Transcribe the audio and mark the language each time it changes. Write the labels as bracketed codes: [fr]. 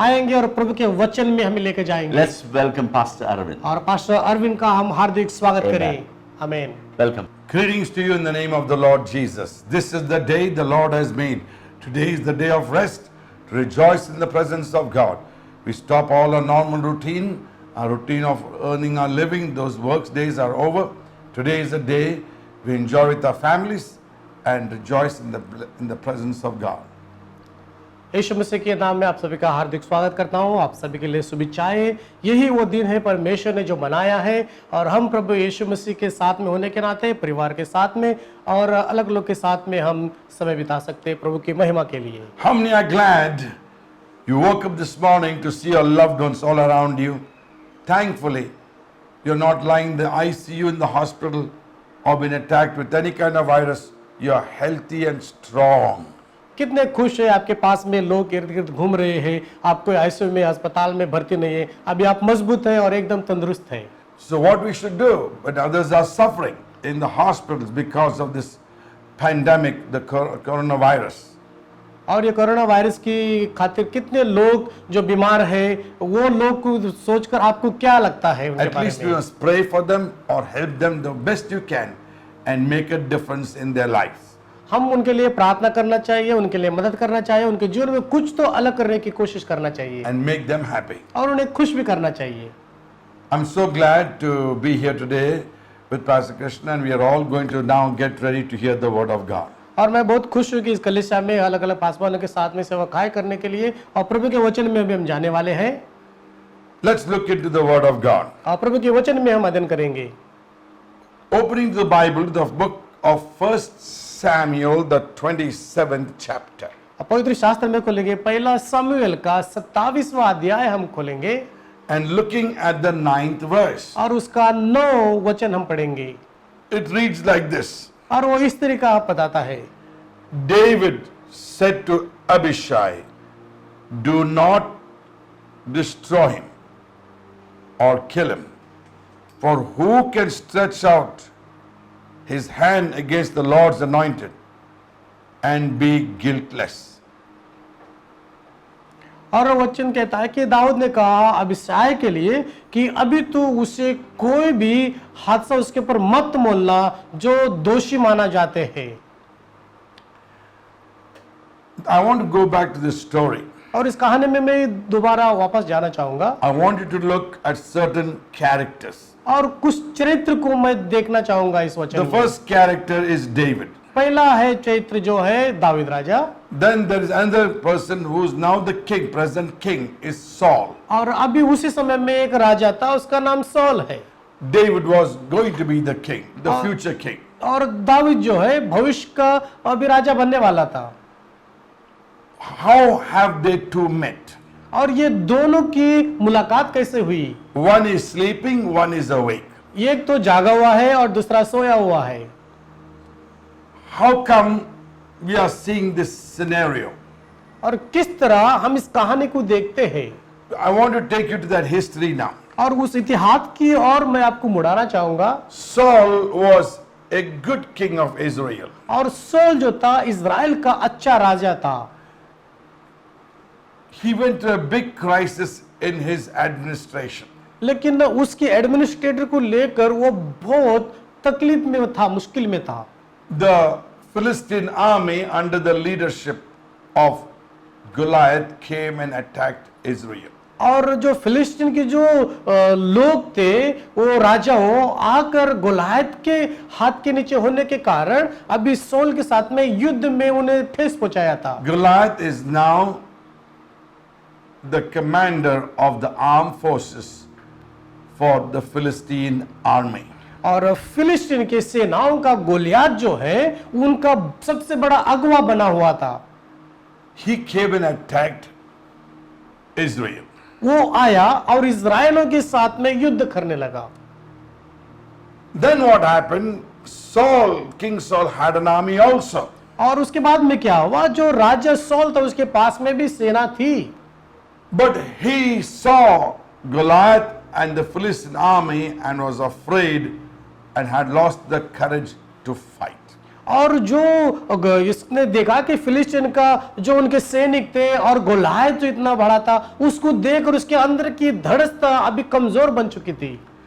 [hi] आएंगे और प्रभु के वचन में हमें लेके जाएंगे। [en] Let's welcome Pastor Arvind. [hi] और पास्टर अरविंद का हम हार्दिक स्वागत [en] Amen. [hi] करें। आमीन। [en] Welcome. Greetings to you in the name of the Lord Jesus. This is the day the Lord has made. Today is the day of rest, to rejoice in the presence of God. We stop all our normal routine, our routine of earning our living. Those work days are over. Today is the day we enjoy with our families and rejoice in the presence of God. [hi] यीशु मसीह के नाम में आप सभी का हार्दिक स्वागत करता हूं। आप सभी के लिए शुभेच्छाएं। यही वो दिन है परमेश्वर ने जो बनाया है और हम प्रभु यीशु मसीह के साथ में होने के नाते परिवार के साथ में और अलग लोग के साथ में हम समय बिता सकते हैं प्रभु की महिमा के लिए। [en] How many are glad you woke up this morning to see your loved ones all around you? Thankfully, you're not lying in the ICU in the hospital or been attacked with any kind of virus. You're healthy and strong. [hi] कितने खुश है आपके पास में लोग इर्द गिर्द घूम रहे हैं, आप कोई आईसीयू में अस्पताल में भर्ती नहीं है, अभी आप मजबूत हैं और एकदम तंदुरुस्त हैं। [en] So what we should do when others are suffering in the hospitals because of this pandemic, the coronavirus? [hi] और ये कोरोना वायरस की खातिर कितने लोग जो बीमार हैं, वो लोग को सोचकर आपको क्या लगता है उनके [en] At [hi] बारे [en] least you [hi] में? [en] must pray for them or help them the best you can and make a difference in their lives. [hi] हम उनके लिए प्रार्थना करना चाहिए, उनके लिए मदद करना चाहिए, उनके जीवन में कुछ तो अलग करने की कोशिश करना चाहिए [en] And make them happy. [hi] और उन्हें खुश भी करना चाहिए। [en] I'm so glad to be here today with Pastor Krishna, and we are all going to now get ready to hear the word of God. [hi] और मैं बहुत खुश हूँ कि इस कलीसिया में अलग अलग पासवानों के साथ में सेवकाई करने के लिए और प्रभु के वचन में भी हम जाने वाले हैं। [en] Let's look into the word of God. [hi] और प्रभु के वचन में हम अध्ययन करेंगे। [en] Opening the Bible to the book of 1 Samuel, the 27th chapter. [hi] पवित्र शास्त्र में खोलेंगे पहला शमूएल का 27वां अध्याय हम खोलेंगे [en] And looking at the 9th verse, [hi] और उसका 9 वचन हम पढ़ेंगे [en] it reads like this. [hi] और वो इस तरीका बताता है। [en] David said to Abishai, do not destroy him or kill him, for who can stretch out his hand against the Lord's anointed and be guiltless? [hi] और वचन कहता है कि दाऊद ने कहा अबिशाय के लिए कि अभी तू उसे कोई भी हादसा उसके ऊपर मत मोलना जो दोषी माना जाते हैं। [en] I want to go back to this story. [hi] और इस कहानी में मैं दोबारा वापस जाना चाहूंगा [en] I want you to look at certain characters. [hi] और कुछ चरित्र को मैं देखना चाहूंगा इस [en] The [hi] वचन में। [en] first character is David. [hi] पहला है चरित्र जो है दाऊद राजा। [en] Then there is another person who is now the king, present king, is Saul. [hi] और अभी उसी समय में एक राजा था, उसका नाम सौल है। [en] David was going to be the king, the future king. [hi] और दाऊद जो है भविष्य का अभी राजा बनने वाला था। [en] How have they two met? [hi] और ये दोनों की मुलाकात कैसे हुई? [en] One is sleeping, one is awake. [hi] एक तो जागा हुआ है और दूसरा सोया हुआ है। [en] How come we are seeing this scenario? [hi] और किस तरह हम इस कहानी को देखते हैं? [en] I want to take you to that history now. [hi] और उस इतिहास की ओर मैं आपको मुड़ाना चाहूंगा। [en] Saul was a good king of Israel. [hi] और सौल जो था इज़राइल का अच्छा राजा था। [en] He went through a big crisis in his administration. [hi] लेकिन उसके एडमिनिस्ट्रेटर को लेकर वो बहुत तकलीफ में था, मुश्किल में था। [en] The Philistine army under the leadership of Goliath came and attacked Israel. [hi] और जो फिलिस्तीन के जो लोग थे वो राजाओं आकर गोलायत के हाथ के नीचे होने के कारण अभी सौल के साथ में युद्ध में उन्हें ठेस पहुंचाया था। [en] Goliath is now the commander of the armed forces for the Philistine army. [hi] और फिलिस्तीन के सेनाओं का गोलियात जो है उनका सबसे बड़ा अगवा बना हुआ था। [en] He came and attacked Israel. [hi] वो आया और इज़राइलों के साथ में युद्ध करने लगा। [en] Then what happened? Saul, King Saul had an army also. [hi] और उसके बाद में क्या हुआ? जो राजा सौल था उसके पास में भी सेना थी। [en] But he saw Goliath and the Philistine army and was afraid and had lost the courage to fight. [hi] और जो इसने देखा कि फिलिस्तीन का जो उनके सैनिक थे और गोलायत जो इतना बड़ा था उसको देखकर उसके अंदर की धड़कता अभी कमजोर बन चुकी थी।